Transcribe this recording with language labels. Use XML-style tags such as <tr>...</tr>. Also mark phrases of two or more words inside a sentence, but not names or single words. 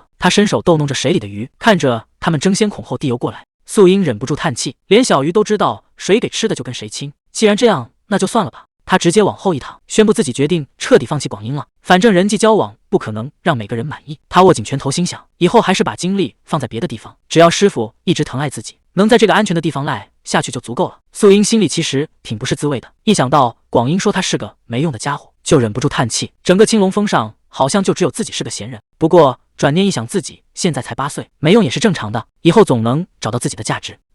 <zh>他伸手逗弄着水裡的魚，看着他們爭先恐後地游過來。素英忍不住嘆氣，連小魚都知道誰給吃的就跟誰親，既然這樣，那就算了吧。他直接往後一躺，宣布自己決定徹底放棄廣英了。反正人際交往不可能讓每個人滿意。他握緊拳頭，心想以後還是把精力放在別的地方，只要師父一直疼愛自己，能在這個安全的地方賴下去就足夠了。素英心裡其實挺不是滋味的，一想到廣英說他是個沒用的家伙，就忍不住嘆氣。整個青龍峰上好像就只有自己是個閒人。不過轉念一想，自己現在才8歲，沒用也是正常的，以後總能找到自己的價值。</zh>